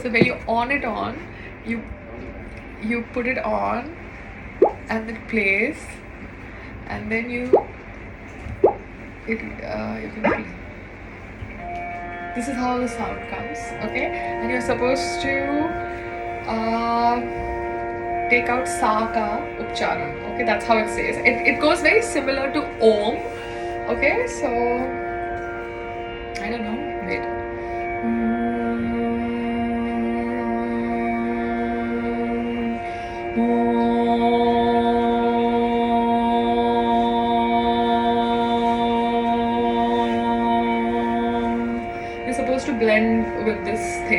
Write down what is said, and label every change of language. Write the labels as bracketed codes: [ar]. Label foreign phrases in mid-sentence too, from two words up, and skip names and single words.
[en] So when you on it on, you put it on, and it plays, and then you can play. This is how the sound comes, okay? And you're supposed to take out [hi] sa ka upcharan, [en] okay? That's how it says. It goes very similar to Om, okay? So I don't know. Wait. You're supposed to blend with this thing.